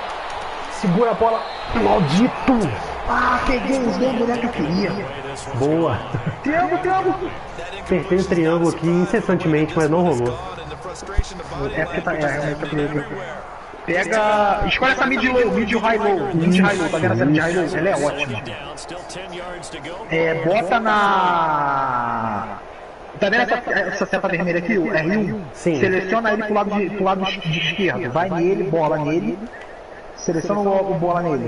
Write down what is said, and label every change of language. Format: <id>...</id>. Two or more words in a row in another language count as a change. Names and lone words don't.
<pt>Segura a bola, maldito! Peguei os 2 mulheres que eu queria. Boa! Triângulo! Apertei o triângulo aqui incessantemente, mas não rolou. Porque tá realmente pega. Escolhe essa</pt> <en>mid low, mid high low. Mid high low,</en> <pt>tá vendo essa</pt> <en>mid high low?</en> <pt>Ela é ótima. Bota na. Tá vendo essa seta vermelha aqui, o R1? Sim. Seleciona ele pro lado de esquerdo. Vai nele, bola nele. Seleciona o bola nele.</pt>